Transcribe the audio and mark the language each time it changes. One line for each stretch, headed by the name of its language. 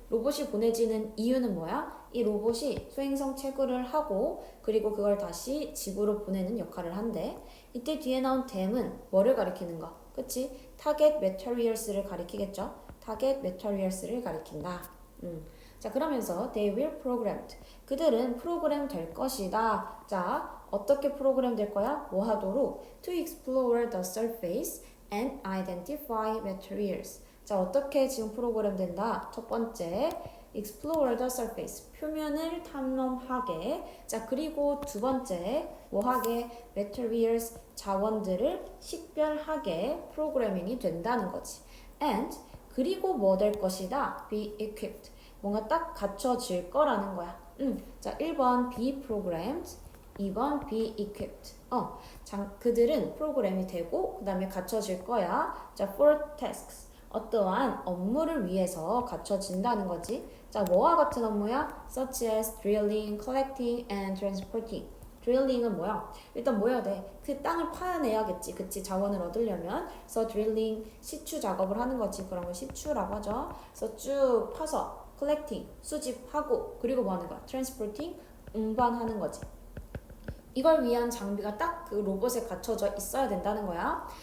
Korean: 로봇이 보내지는 이유는 뭐야? 이 로봇이 소행성 채굴을 하고 그리고 그걸 다시 지구로 보내는 역할을 한대. 이때 뒤에 나온 them은 뭐를 가리키는 거? 그치? target materials를 가리키겠죠? target materials를 가리킨다. 자, 그러면서
English: they will programmed.
Korean: 그들은 프로그램 될 것이다. 자, 어떻게 프로그램 될 거야? 뭐 하도록?
English: to explore the surface and identify materials.
Korean: 자, 어떻게 지금 프로그램 된다? 첫 번째,
English: explore the surface,
Korean: 표면을 탐험하게. 자, 그리고 두 번째, 뭐하게? materials, 자원들을 식별하게 프로그래밍이 된다는 거지. and, 그리고 뭐 될 것이다?
English: be equipped,
Korean: 뭔가 딱 갖춰질 거라는 거야. 자, 1번
English: be programmed,
Korean: 2번
English: be equipped.
Korean: 그들은 프로그램이 되고 그 다음에 갖춰질 거야. 자,
English: for tasks,
Korean: 어떠한 업무를 위해서 갖춰진다는 거지. 자, 뭐와 같은 업무야?
English: such as drilling, collecting, and transporting.
Korean: drilling은 뭐야? 일단 뭐 해야 돼? 그 땅을 파내야겠지. 그치? 자원을 얻으려면. 그래서 drilling, 시추 작업을 하는 거지. 그런 걸 시추라고 하죠. 그래서 쭉 파서 collecting, 수집하고, 그리고 뭐 하는 거야? transporting, 운반하는 거지. 이걸 위한 장비가 딱 그 로봇에 갖춰져 있어야 된다는 거야.